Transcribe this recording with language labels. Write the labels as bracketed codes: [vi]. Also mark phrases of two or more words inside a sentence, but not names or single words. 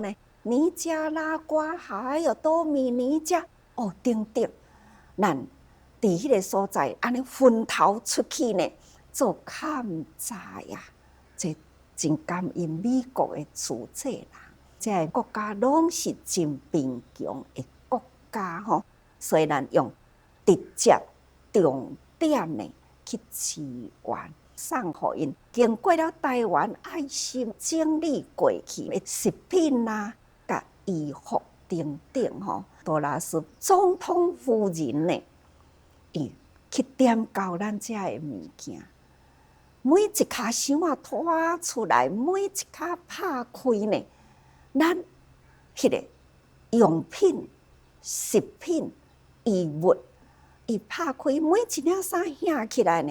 [nan] 呢尼加拉瓜，还有多米尼加等等，咱伫迄个所在安尼分头出去呢，做勘察呀，这真感恩美国的组织啦，这个国家拢是真贫穷的国家所以咱用直接重点呢去支援。送互因经过了台湾爱心整理过去的食品啦、甲衣服等等多拉斯总统夫人呢，伊去点交咱遮的物件，每一卡箱啊拖出来，每一卡拍开呢，咱迄个用品、食品、衣物，伊拍开每一领衫掀起来呢。